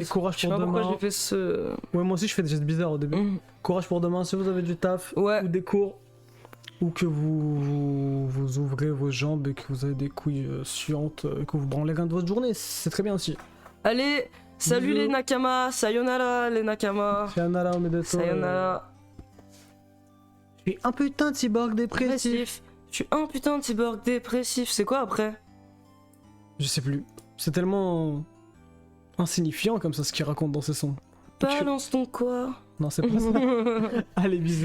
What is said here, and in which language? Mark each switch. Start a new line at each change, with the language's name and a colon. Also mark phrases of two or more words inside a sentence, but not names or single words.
French: Et courage Je sais pour pas pourquoi demain. j'ai fait ce. Ouais, moi aussi, je fais des gestes bizarres au début. Mm. Courage pour demain si vous avez du taf Ouais. ou des cours. Ou que vous ouvrez vos jambes et que vous avez des couilles suantes et que vous branlez rien de votre journée. C'est très bien aussi. Allez, salut Bisous. les Nakama, sayonara les Nakama.
Japanese: さよなら、おめでとう. Sayonara.
French: Je suis un putain de cyborg dépressif. Dépressif. Je suis un putain de cyborg dépressif. C'est quoi après? Je sais plus. C'est tellement insignifiant comme ça ce qu'il raconte dans ses sons. Balance ton quoi? Non, c'est pas ça. Allez, bisous.